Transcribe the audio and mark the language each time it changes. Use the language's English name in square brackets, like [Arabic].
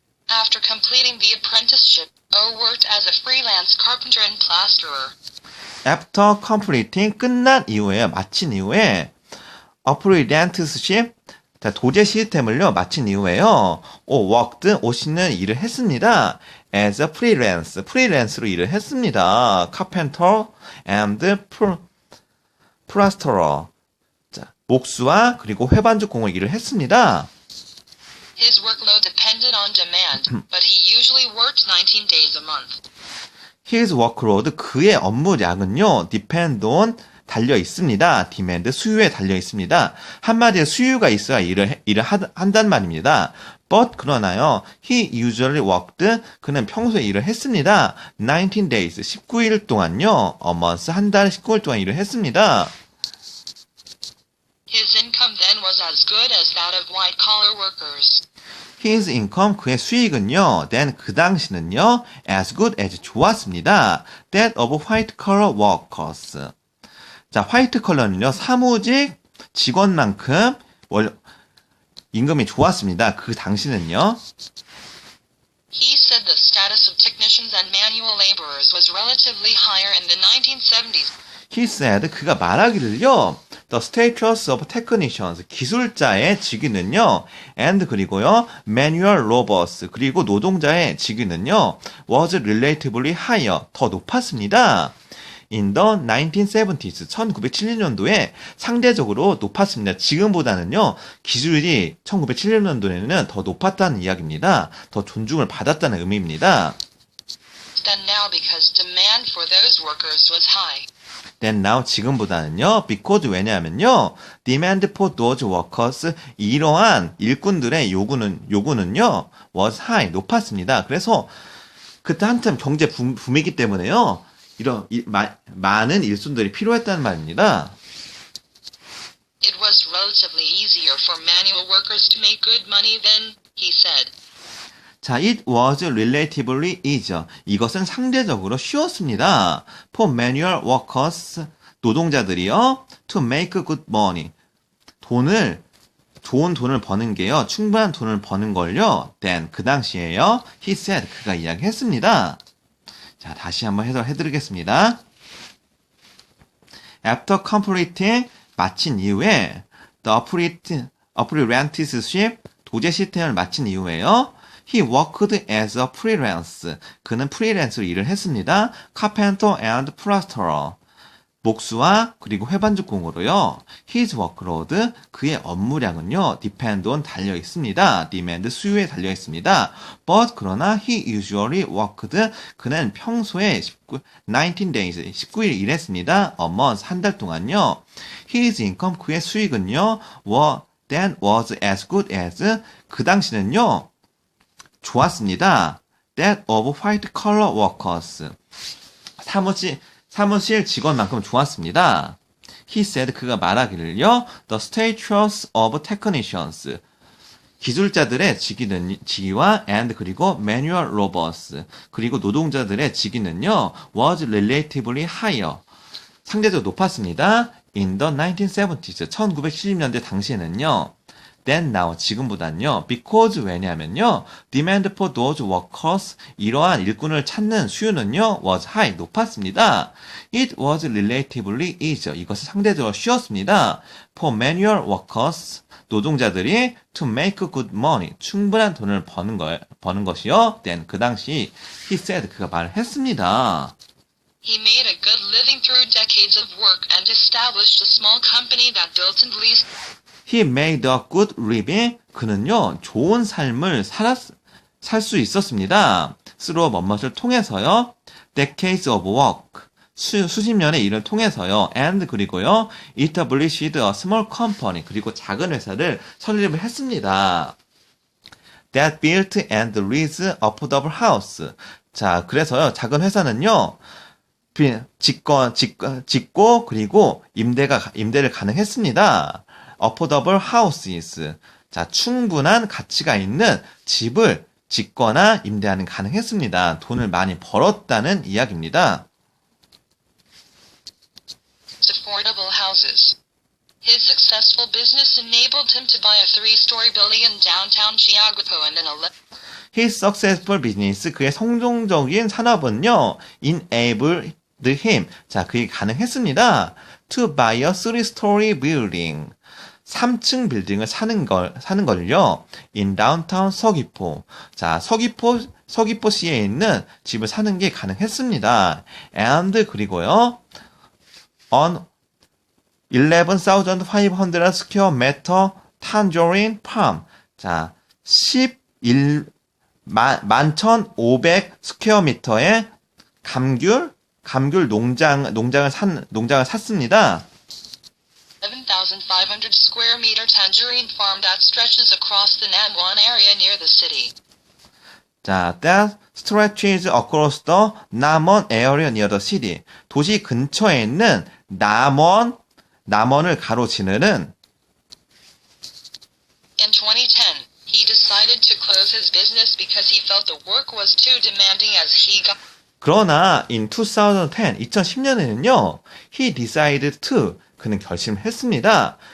[English] After completing the apprenticeship, O worked as a freelance carpenter and plasterer. After completing, [Korean] 끝난 이후에, 마친 이후에, [English] apprenticeship, [Korean] 자, 도제 시스템을요, 마친 이후에요, [English] worked, [Korean] O 씨는 일을 했습니다. as a freelance, 프리랜스로 일을 했습니다. [English] carpenter and plasterer. [Korean] 자, 목수와 그리고 회반죽 공을 일을 했습니다. [English] His workload depended on demand, but he usually worked 19 days a month. His workload, [Korean] 그의 업무량은요, [English] depend on, [Korean] 달려 있습니다. demand, 수요에 달려 있습니다. 한마디로 수요가 있어야 일을 한단 말입니다. But, 그러나요, [English] he usually worked, [Korean] 그는 평소에 일을 했습니다. [English] 19 days, [Korean] 19일 동안요, [English] a month, [Korean] 한 달 19일 동안 일을 했습니다. [English] His income then was as good as that of white-collar workers. His income, [Korean] 그의 수익은요, [English] then [Korean] 그 당시는요, [English] as good as [Korean] 좋았습니다. [English] That of white collar workers. [Korean] 자, 화이트 컬러는요, 사무직 직원만큼 임금이 좋았습니다. 그 당시는요. [English] He said the status of technicians and manual laborers was relatively higher in the 1970s. He said, [Korean] 그가 말하기를요, [English] the status of technicians, [Korean] 기술자의 직위는요, [English] and [Korean] 그리고요, [English] manual laborers, [Korean] 그리고 노동자의 직위는요, [English] was relatively higher, [Korean] 더 높았습니다. [English] In the 1970s, [Korean] 1970년도에 상대적으로 높았습니다. 지금보다는요, 기술이 1970년도에는 더 높았다는 이야기입니다. 더 존중을 받았다는 의미입니다. [English] Than now because demand for those workers was high. Then now, [Korean] 지금보다는요, [English] because [Korean] 왜냐하면요, [English] demand for those workers, [Korean] 이러한 일꾼들의 요구는요, [English] was high, [Korean] 높았습니다. [English] 그래서 그때 한참 경제 붐이기 때문에요, 많은 일손들이 필요했다는 말입니다. It was relatively easier for manual workers to make good money then, he said. 자, it was relatively easier. [Korean] 이것은 상대적으로 쉬웠습니다. [English] For manual workers, [Korean] 노동자들이요, [English] to make good money. [Korean] 좋은 돈을 버는 게요, 충분한 돈을 버는 걸요, then, 그 당시에요, [English] he said, [Korean] 그가 이야기했습니다. 자, 다시 한번 해드리겠습니다. [English] After completing, [Korean] 마친 이후에 [English] the apprenticeship, [Korean] 도제 시스템을 마친 이후에요. [English] He worked as a freelance. [Korean] 그는 프리랜서로 일을 했습니다. [English] Carpenter and plasterer. [Korean] 목수와 그리고 회반죽공으로요. [English] His workload, [Korean] 그의 업무량은요. [English] depend on [Korean] 달려 있습니다. demand, 수요에 달려 있습니다. But 그러나 [English] he usually worked, [Korean] 그는 평소에 [English] 19 days, [Korean] 19일 일했습니다. [English] A month, [Korean] 한 달 동안요. [English] His income, [Korean] 그의 수익은요. [English] then was as good as, [Korean] 그 당시는요. 좋았습니다. [English] That of white collar workers. [Korean] 사무실 직원만큼 좋았습니다. [English] He said, [Korean] 그가 말하기를요. [English] The status of technicians. [Korean] 기술자들의 직위와 and 그리고 [English] manual laborers. [Korean] 그리고 노동자들의 직위는요. [English] was relatively higher. [Korean] 상대적으로 높았습니다. [English] In the 1970s. [Korean] 1970년대 당시에는요. [English] Then now, [Korean] 지금보단요. Because 왜냐하면요. [English] Demand for those workers, [Korean] 이러한 일꾼을 찾는 수요는요. [English] Was high, [Korean] 높았습니다. [English] It was relatively easy. [Korean] 이것은 상대적으로 쉬웠습니다. [English] For manual workers, [Korean] 노동자들이 [English] to make good money, [Korean] 충분한 돈을 버는 것이요. Then 그 당시 [English] he said, [Korean] 그가 말을 했습니다. [English] He made a good living through decades of work and established a small company that built and leased. He made a good living. [Korean] 그는요, 좋은 삶을 살 수 있었습니다. through 뭐뭇을 통해서요. [English] decades of work. [Korean] 수십 년의 일을 통해서요. and 그리고요. [English] established a small company. [Korean] 그리고 작은 회사를 설립을 했습니다. [English] that built and leased affordable house. [Korean] 자, 그래서요. 작은 회사는요. 짓고 그리고 임대를 가능했습니다. [English] affordable houses. [Korean] 자, 충분한 가치가 있는 집을 짓거나 임대하는 가능했습니다. 돈을 많이 벌었다는 이야기입니다. [English] Affordable houses. His successful business enabled him to buy a 3-story building in downtown Chiaguapo and an His successful business, [Korean] 그의 성공적인 산업은요, [English] enabled him, [Korean] 자, 그게 가능했습니다. [English] To buy a 3-story building. [Korean] 3층 빌딩을 사는 걸요. [English] In downtown 서귀포. [Korean] 자, 서귀포시에 있는 집을 사는 게 가능했습니다. [English] And [Korean] 그리고요. [English] On 11,500 square meter tangerine farm. [Korean] 자, 11,500 스퀘어미터의 감귤 농장을 샀습니다. [English] 11,500 square meter tangerine farm that stretches across the Namwan area near the city. 자, that stretches across the Namon area near the city. [Korean] 도시 근처에 있는 남원을 가로지르는 [English] In 2010, he decided to close his business because he felt the work was too demanding as he got. [Korean] 그러나 in 2010년에는요. [English] He decided to, [Korean] 그는 결심했습니다.